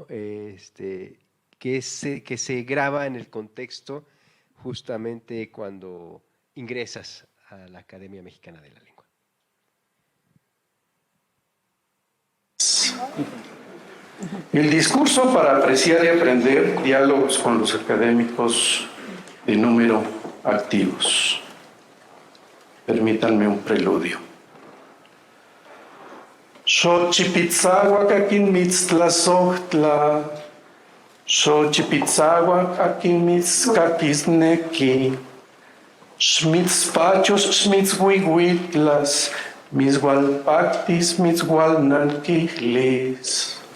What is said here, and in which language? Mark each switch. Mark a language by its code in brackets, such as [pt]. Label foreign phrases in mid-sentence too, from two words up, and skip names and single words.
[es] Que se graba en el contexto justamente cuando ingresas a la Academia Mexicana de la Lengua. El discurso para apreciar y aprender, diálogos con los académicos de número activos. Permítanme un preludio. [nah] Xochipitzahuac akin mitztlazohtla, Xochipitzahuac akin mitzkakisneki, Xmitzpachos xmitzhuihuitlas, Mitzhualpactis mitzhualnanquihlis.